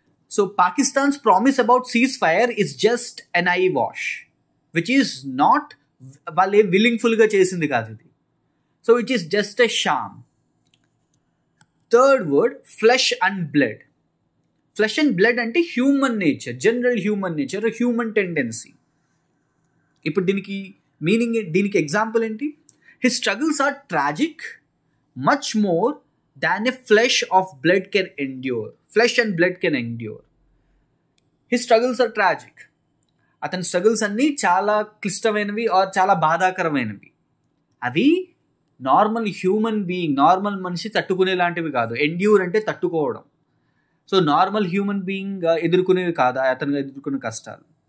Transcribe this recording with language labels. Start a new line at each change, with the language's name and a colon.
English: so Pakistan's promise about ceasefire is just an eyewash which is not,
Telugu: వాళ్ళే విల్లింగ్ఫుల్గా చేసింది కాదు ఇది.
English: So it is just a sham. Third word flesh and blood. Flesh and blood అంటే human nature, general human nature, human tendency.
Telugu: ఇప్పుడు దీనికి meaning, దీనికి example ఏంటి?
English: His struggles are tragic, much more than a flesh of blood can endure. Flesh and blood can endure. His struggles are tragic.
Telugu: అతని struggles అన్నీ చాలా క్లిష్టమైనవి are చాలా బాధాకరమైనవి. అవి నార్మల్ హ్యూమన్ బీయింగ్, నార్మల్ మనిషి తట్టుకునేలాంటివి కాదు. ఎండ్యూర్ అంటే తట్టుకోవడం. సో నార్మల్ హ్యూమన్ బీయింగ్ ఎదుర్కొనేవి కాదు అతను ఎదుర్కొనే కష్టాలు.